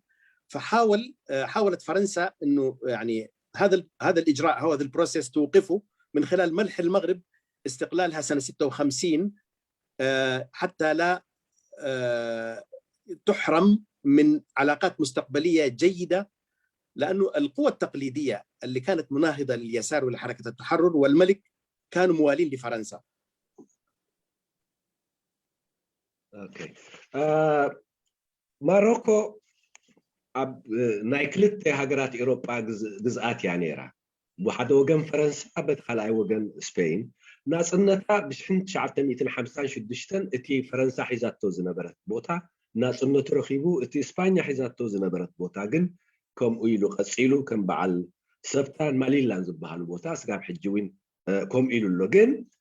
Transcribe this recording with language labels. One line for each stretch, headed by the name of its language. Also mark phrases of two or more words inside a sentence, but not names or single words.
Arabic: حاولت فرنسا انه يعني هذا الاجراء، هذا البروسيس توقفه من خلال منح المغرب استقلالها سنة 56 حتى لا تحرم من علاقات مستقبلية جيدة، لأنه القوى التقليدية اللي كانت مناهضة لليسار ولحركة التحرر والملك كانوا موالين لفرنسا.
Tigrinya: اوكي ماروكو ኣብ ናይ ክልተ ሃገራት ኤውሮጳ ግዝኣት እያ ነይራ። ብሓደ ወገን ፈረንሳ በቲ ካልኣይ ወገን ስፔን ናፅነታ ብ1956 እቲ ፈረንሳ ሒዛቶ ዝነበረት ቦታ ናፅነቱ ረኺቡ እቲ እስፓኛ ሒዛቶ ዝነበረት ቦታ ግን ከምኡ ኢሉ ቀፂሉ ከም በዓል ሰብታን ማሊላን ዝበሃሉ ቦታ ስጋብ ሕጂ እውን ከምኡ ኢሉ ኣሎ። ግን